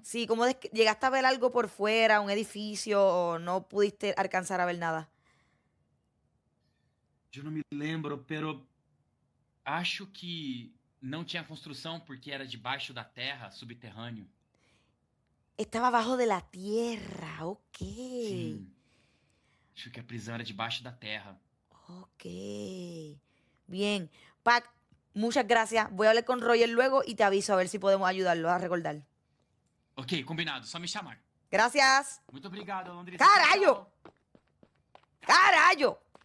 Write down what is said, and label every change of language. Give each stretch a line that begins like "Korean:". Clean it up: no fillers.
Spanish: Sí, ¿cómo llegaste a ver algo por fuera, un edificio, o no pudiste alcanzar a ver nada?
Portuguese: Eu não me lembro, pero acho que não tinha construção porque era debaixo da terra, subterrâneo.
Spanish: Estaba abajo de la tierra, ok.
Portuguese: Sim. Acho que a prisão era debaixo da terra.
Spanish: Ok. Bien. Pac, muchas gracias. Voy a hablar con Roger luego y te aviso a ver si podemos ayudarlo a recordar.
Portuguese: Ok, combinado. Só me chamar.
Spanish: Gracias.
Portuguese: Muito obrigado, Andressa. Caralho! Tchau, tchau.
Spanish: ¡Carayo!